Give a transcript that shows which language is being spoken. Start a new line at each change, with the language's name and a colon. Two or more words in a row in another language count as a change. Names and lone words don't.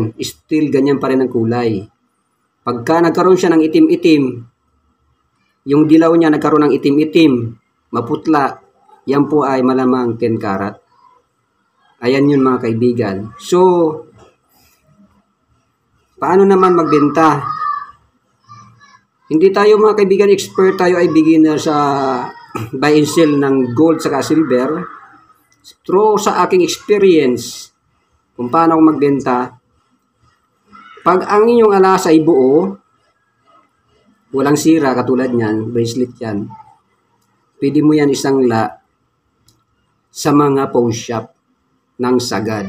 Filipino: Still, ganyan pa rin ang kulay. Pagka nagkaroon siya ng itim-itim, yung dilaw niya nagkaroon ng itim-itim, maputla, yan po ay malamang 10 karat. Ayan yun, mga kaibigan. So, paano naman magbenta? Hindi tayo, mga kaibigan, expert. Tayo ay beginner sa
English: buy and sell
Filipino: ng gold saka silver. Through sa aking experience kung paano ako magbenta, pag ang inyong alahas ay buo, walang sira, katulad niyan, bracelet yan, pwede mo yan isangla sa mga
English: pawn shop
Filipino: ng sagad.